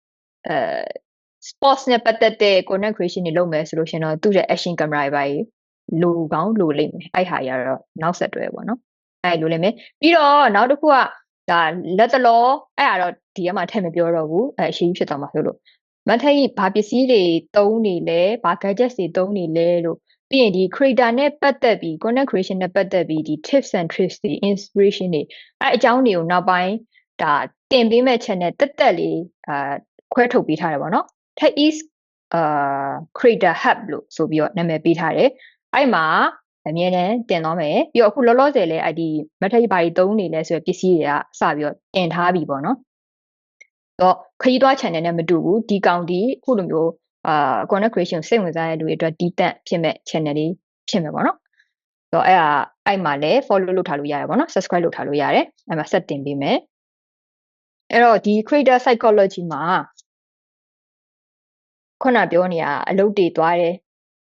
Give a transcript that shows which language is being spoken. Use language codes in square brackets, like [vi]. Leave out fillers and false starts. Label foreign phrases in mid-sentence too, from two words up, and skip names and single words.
[my] sports နဲ့ပတ်သက်တဲ့ [en] content creation [my] တွေလုပ်မယ်ဆိုလို့ရှင်တော့သူ့ရဲ့ [en] action camera [my] တွေပါလိုကောင်းလိုလိမ့်မယ်အဲ့ဟာကြီးကတော့နောက်ဆက်တွဲပေါ့နော်အဲ့လိုလိမ့်မယ်ပြီးတော့နောက်တစ်ခုကဒါလက်တလောအဲ့ဒါတော့ဒီကမှထည့်မပြောတော့ဘူးအရှိကြီးဖြစ်သွားမှာဆိုလို့မထိုင်ဘာပစ္စည်းတွေသုံးနေလဲဘာ gadgets တွေ သုံးနေလဲလို့ပြီးရင်ဒီ creator နဲ့ပတ်သက်ပြီး [en] content creation [my] နဲ့ပတ်သက်ပြီးဒီ [en] tips and tricks [my] တွေ inspiration တွေအဲ့အကြောင်းတွေကိုနောက်ပိုင်းဒါတင်ပေးမဲ့ channel တက်လေးခွဲထုတ်ပေးထားတယ်ပေါ့နော် Tech is creator hub လို့ဆိုပြီးတော့နာမည်ပေးထားတယ်အဲ့မှာအမြဲတမ်းတင်သွား မယ်ပြီးတော့အခုလောလောဆယ်လဲအဲ့ဒီမထက်ဘာကြီးသုံးနေလဲဆိုရပစ္စည်းတွေကစပြီးတော့တင်ထားပြီပေါ့နော်တော့ခရီးသွား channel နဲ့မတူဘူးဒီကောင်ဒီအခုလိုမျိုး [en] content creation [my] စိတ်ဝင်စားတဲ့လူတွေအတွက်တီးတန့်ဖြစ်မဲ့ channel လေးဖြစ်မယ်ပေါ့နော်တော့အဲ့မှာလဲ follow လုပ်ထားလို့ရတယ်ပေါ့နော် subscribe လုပ်ထားလို့ရတယ်အဲ့မှာဆက်တင်ပေးမယ်အဲ့တော့ဒီ [en] creator psychology [my] မှာခုနပြောနေရအလုပ်တွေသွားတယ်